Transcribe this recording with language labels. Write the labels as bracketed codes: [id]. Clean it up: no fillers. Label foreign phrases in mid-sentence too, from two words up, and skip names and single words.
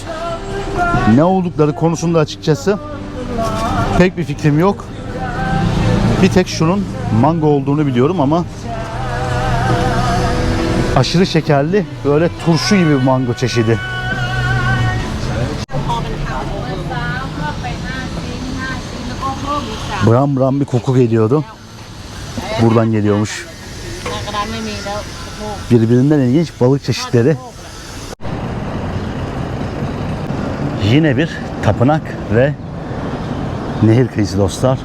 [tr] Ne oldukları konusunda açıkçası pek bir fikrim yok. Bir tek şunun mango olduğunu biliyorum ama aşırı şekerli, böyle turşu gibi bir mango çeşidi. [th] พอเป็นข่าวเมื่อเช้าก็ไปหน้าซิงค์หน้า [tr] Bram bram bir koku geliyordu. Buradan geliyormuş. Birbirinden ilginç balık çeşitleri. Yine bir tapınak ve nehir kıyısı dostlar.